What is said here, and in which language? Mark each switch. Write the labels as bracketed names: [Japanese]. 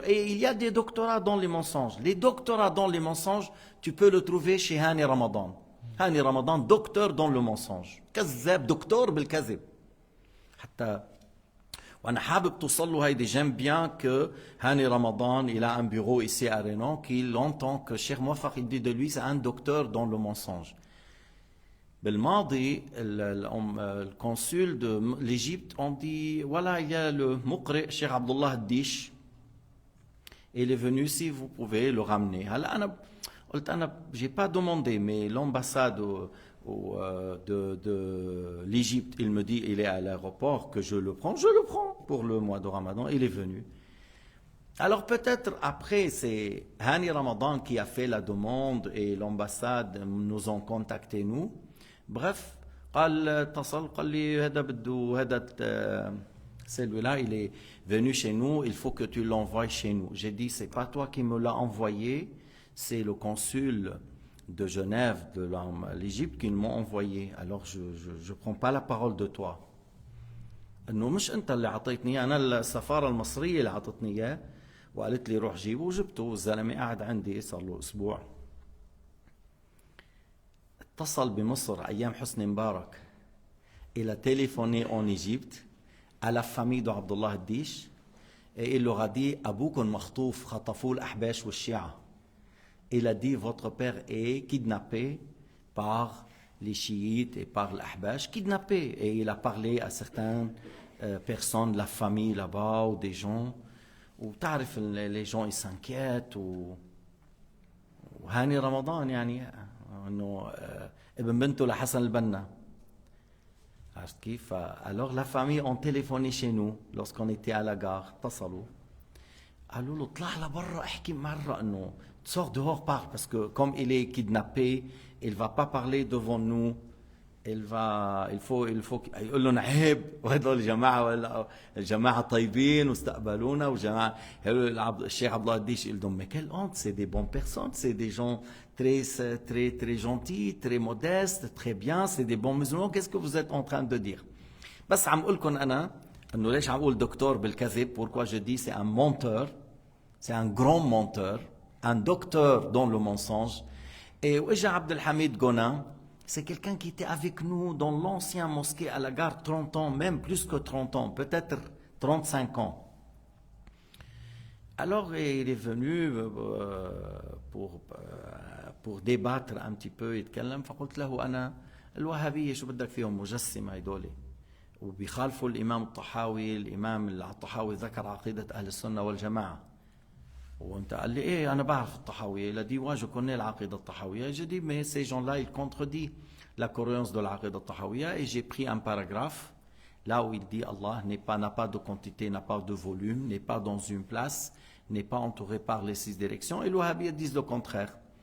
[French] Et il y a des doctorats dans les mensonges. Les doctorats dans les mensonges, tu peux le trouver chez Hani Ramadan. Hani Ramadan, docteur dans le mensonge. [Arabic] كذاب دكتور بالكذب. حتى وانا حابب توصل له هيدي. [French] j'aime bien que Hani Ramadan il a un bureau ici à Renan qu'il entend que Cheikh Mouafaq il dit de lui c'est un docteur dans le mensonge. بالماضي الconsul de l'Égypte on dit voilà il y a le muqri Cheikh Abdullah Dish il est venu si vous pouvez le ramener. [Arabic] هلا انا قلت انا [French] j'ai pas demandé mais l'ambassade de l'Égypte, il me dit il est à l'aéroport que je le prends pour le mois de Ramadan, il est venu. Alors peut-être après c'est Hani Ramadan qui a fait la demande et l'ambassade nous ont contacté nous. Bref, [Arabic] قال اتصل قال لي هذا بده هذا [French] celui-là il est venu chez nous, il faut que tu l'envoies chez nous. J'ai dit c'est pas toi qui me l'as envoyé, c'est le consul de Genève, de l'Égypte, qui m'ont envoyé. Alors je ne prends pas la parole de toi. [Arabic] انه مش انت اللي عطيتني انا السفاره المصريه اللي عطتني اياه وقالت لي روح جيبه وجبته. الزلمه قاعد عندي صار له اسبوع. اتصل بمصر ايام حسني مبارك الى [French] téléphoné en Égypte à la famille de Abdullah Dish et il leur a dit [Arabic] ابوكم مخطوف خطفوه الاحباش والشيعه. [French] Il a dit votre père est kidnappé par les chiites et par l'Ahbash, kidnappé. Et il a parlé à certaines personnes de la famille là-bas ou des gens. Ou تعرف les gens ils s'inquiètent. [Arabic] وهاني رمضان يعني انه ابن بنته لحسن البنا. عرفت كيف؟ [French] Alors la famille ont téléphoné chez nous lorsqu'on était à la gare. [Arabic] اتصلوا. قالوا له اطلع لبرا احكي مرة انه [French] sors dehors, parle, parce que comme il est kidnappé, il ne va pas parler devant nous il faut [Arabic] يقول لهم عيب وهدول الجماعه طيبين واستقبلونا وجماعه الشيخ عبد الله قديش يقول لهم [French] mais quelle honte, c'est des bonnes personnes, c'est des gens très gentils, très modestes, très bien, c'est des bons musulmans, qu'est-ce que vous êtes en train de dire? [Arabic] بس عم اقول لكم انا انه ليش عم اقول دكتور بالكذب. [French] Pourquoi je dis c'est un menteur, c'est un grand menteur, un docteur dans le mensonge. Et واجا عبد الحميد Gona, c'est quelqu'un qui était avec nous dans l'ancien mosquée à la gare 30 ans, même plus que 30 ans, peut-être 35 ans. Alors il est venu pour débattre un petit peu يتكلم. [Arabic] فقلت له أنا الوهابية شو بدك فيهم مجسمة هيدول وبيخالفوا الإمام الطحاوي. الإمام الطحاوي ذكر عقيدة أهل السنة والجماعة. وانت قال لي ايه انا بعرف الطحاوية. [French] Il a dit ouais je connais l'aqida الطحاوية. J'ai dit mais ces gens-là ils contredisent la cohérence de l'aqida الطحاوية. Et j'ai pris un paragraphe là où il dit Allah n'a pas de quantité, n'a pas de volume, n'est pas dans une place, n'est pas entouré par les 6 directions. Et les wahhabites disent le contraire.